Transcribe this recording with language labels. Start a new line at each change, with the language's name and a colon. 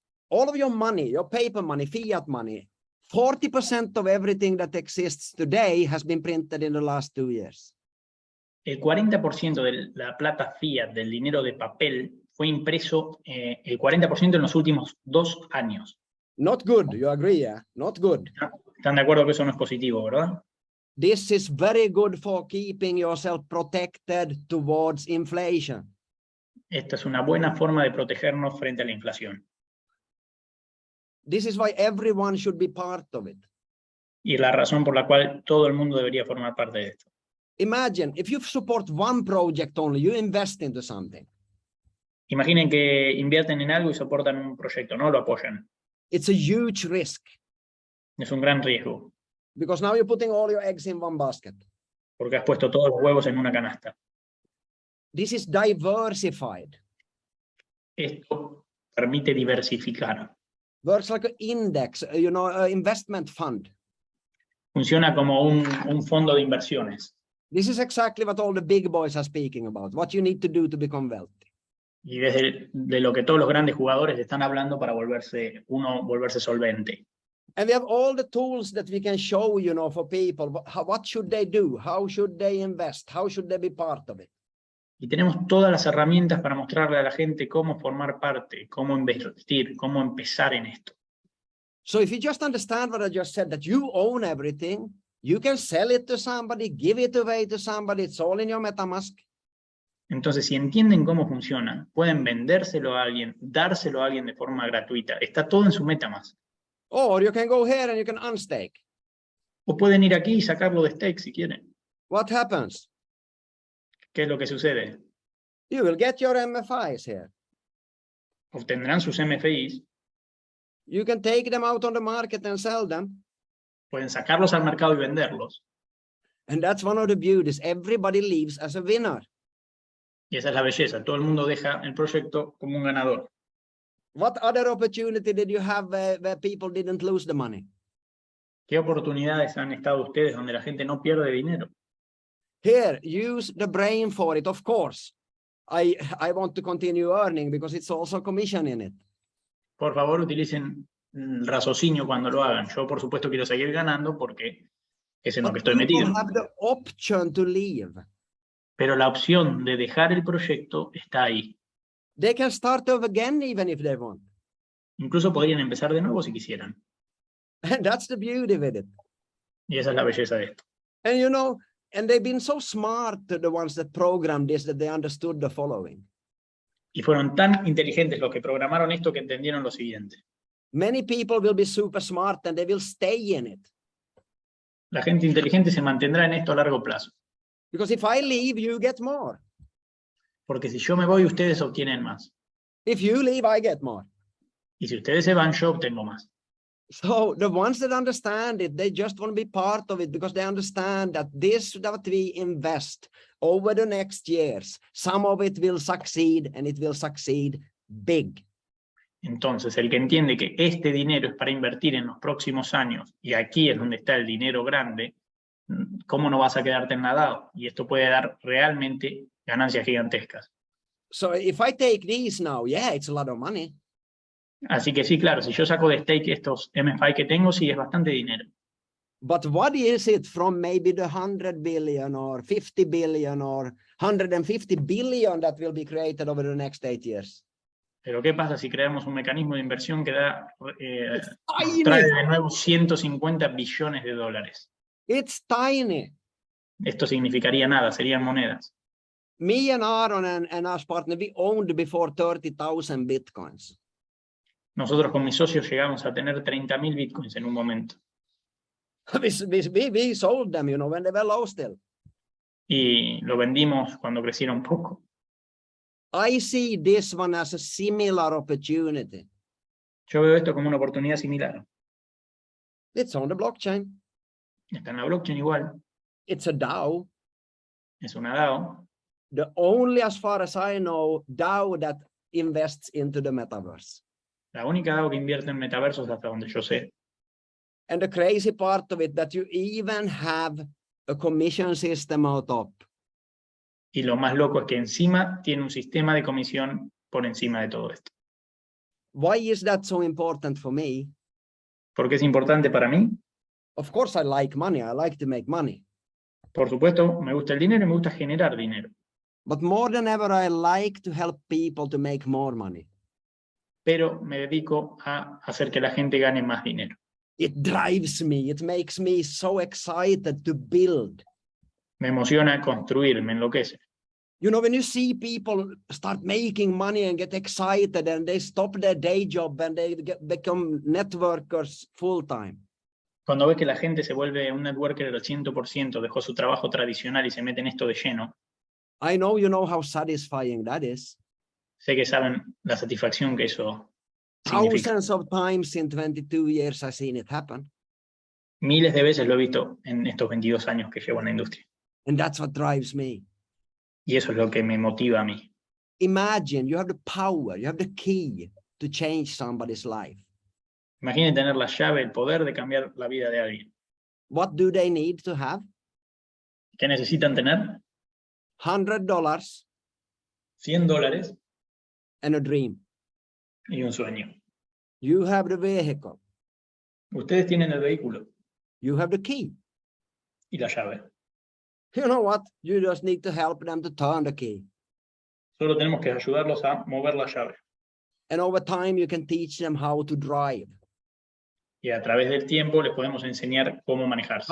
English: all of your money, your paper money, fiat money, 40% of everything that exists today has been printed in the last 2 years.
Spanish: El 40% de la plata fiat, del dinero de papel, fue impreso el 40% en los últimos 2 años.
English: Not good, you agree, yeah? Not good.
Spanish: ¿Están de acuerdo que eso no es positivo, verdad?
English: This is very good for keeping yourself protected towards inflation.
Spanish: Esta es una buena forma de protegernos frente a la inflación.
English: This is why everyone should be part of it.
Spanish: Y la razón por la cual todo el mundo debería formar parte de esto.
English: Imagine if you support one project only, you invest into something.
Spanish: Imaginen que invierten en algo y soportan un proyecto, no lo apoyan.
English: It's a huge risk.
Spanish: Es un gran riesgo.
English: Because now you're putting all your eggs in one basket.
Spanish: Porque has puesto todos los huevos en una canasta.
English: This is diversified.
Spanish: Esto permite diversificar.
English: Works like an index, investment fund.
Spanish: Funciona como un fondo de inversiones.
English: This is exactly what all the big boys are speaking about. What you need to do to become wealthy.
Spanish: Y de lo que todos los grandes jugadores están hablando para volverse solvente.
English: And we have all the tools that we can show, for people. What should they do? How should they invest? How should they be part of it?
Spanish: Y tenemos todas las herramientas para mostrarle a la gente cómo formar parte, cómo invertir, cómo empezar en esto.
English: So if you just understand what I just said, that you own everything, you can sell it to somebody, give it away to somebody, it's all in your MetaMask.
Spanish: Entonces, si entienden cómo funciona, pueden vendérselo a alguien, dárselo a alguien de forma gratuita. Está todo en su MetaMask.
English: Or you can go here and you can unstake.
Spanish: O pueden ir aquí y sacarlo de stake si quieren.
English: What happens?
Spanish: ¿Qué es lo que sucede?
English: You will get your MFIs here.
Spanish: Obtendrán sus MFIs.
English: You can take them out on the market and sell them.
Spanish: Pueden sacarlos al mercado y venderlos.
English: And that's one of the beauties. Everybody leaves as a winner.
Spanish: Y esa es la belleza. Todo el mundo deja el proyecto como un ganador.
English: What other opportunity did you have where people didn't lose the money?
Spanish: ¿Qué oportunidades han estado ustedes donde la gente no pierde dinero?
English: Here, use the brain for it, of course. I want to continue earning because it's also commission in it.
Spanish: Por favor, utilicen el raciocinio cuando lo hagan. Yo, por supuesto, quiero seguir ganando porque es en lo que estoy metido.
English: Have the option to leave.
Spanish: Pero la opción de dejar el proyecto está ahí.
English: They can start over again even if they want.
Spanish: Incluso podrían empezar de nuevo si quisieran.
English: And that's the beauty with it.
Spanish: Y esa es la belleza de esto.
English: And and they've been so smart, the ones that programmed this, that they understood the following.
Spanish: Y fueron tan inteligentes los que programaron esto que entendieron lo siguiente.
English: Many people will be super smart and they will stay in it.
Spanish: La gente inteligente se mantendrá en esto a largo plazo.
English: Because if I leave, you get more.
Spanish: Porque si yo me voy, ustedes obtienen más.
English: If you leave, I get more.
Spanish: Y si ustedes se van, yo obtengo más.
English: So the ones that understand it, they just want to be part of it because they understand that this that we invest over the next years, some of it will succeed and it will succeed big.
Spanish: Entonces, el que entiende que este dinero es para invertir en los próximos años, y aquí es donde está el dinero grande, ¿cómo no vas a quedarte enladado? Y esto puede dar realmente ganancias gigantescas.
English: So if I take these now, yeah, it's a lot of money.
Spanish: Así que sí, claro, si yo saco de stake estos MFI que tengo, sí, es bastante dinero.
English: But what is it from maybe the 100 billion or 50 billion or 150 billion that will be created over the next 8 years?
Spanish: Pero ¿qué pasa si creamos un mecanismo de inversión que
English: Tiny.
Spanish: trae de nuevo 150 billones de dólares?
English: It's tiny.
Spanish: Esto significaría nada, serían monedas.
English: Me and Aaron and our partner, we owned before 30,000 bitcoins.
Spanish: Nosotros con mis socios llegamos a tener 30.000 bitcoins en un momento.
English: We sold them, you know, when they were low still.
Spanish: Y lo vendimos cuando crecieron un poco.
English: I see this one as a similar opportunity.
Spanish: Yo veo esto como una oportunidad similar.
English: It's on the blockchain.
Spanish: Está en la blockchain igual.
English: It's a DAO.
Spanish: Es una DAO.
English: The only, as far as I know, DAO that invests into the metaverse.
Spanish: La única DAO que invierte en metaversos hasta donde yo sé.
English: And the crazy part of it, that you even have a commission system on top.
Spanish: Y lo más loco es que encima tiene un sistema de comisión por encima de todo esto.
English: Why is that so important for me?
Spanish: ¿Por qué es importante para mí?
English: Of course, I like money. I like to make money.
Spanish: Por supuesto, me gusta el dinero y me gusta generar dinero.
English: But more than ever, I like to help people to make more money.
Spanish: Pero me dedico a hacer que la gente gane más dinero.
English: It drives me. It makes me so excited to build.
Spanish: Me emociona construir, me enloquece.
English: You know, when you see people start making money and get excited and they stop their day job and they become networkers full time.
Spanish: Cuando ves que la gente se vuelve un networker al 100%, dejó su trabajo tradicional y se mete en esto de lleno,
English: I know you know how satisfying that is.
Spanish: sé que saben la satisfacción que eso significa.
English: Thousands of times in 22 years I've seen it happen.
Spanish: Miles de veces lo he visto en estos 22 años que llevo en la industria.
English: And that's what drives me.
Spanish: Y eso es lo que me motiva a mí.
English: Imagine you have the power, you have the key to change somebody's life.
Spanish: Imaginen tener la llave, el poder de cambiar la vida de alguien.
English: What do they need to have?
Spanish: ¿Qué necesitan tener?
English: $100
Spanish: $100
English: and a dream.
Spanish: y un sueño.
English: You have the vehicle.
Spanish: Ustedes tienen el vehículo
English: You have the key.
Spanish: y la llave.
English: You know what? You just need to help them to turn the key.
Spanish: Solo tenemos que ayudarlos a mover la llave.
English: And over time, you can teach them how to drive,
Spanish: Y a través del tiempo les podemos enseñar cómo manejarse,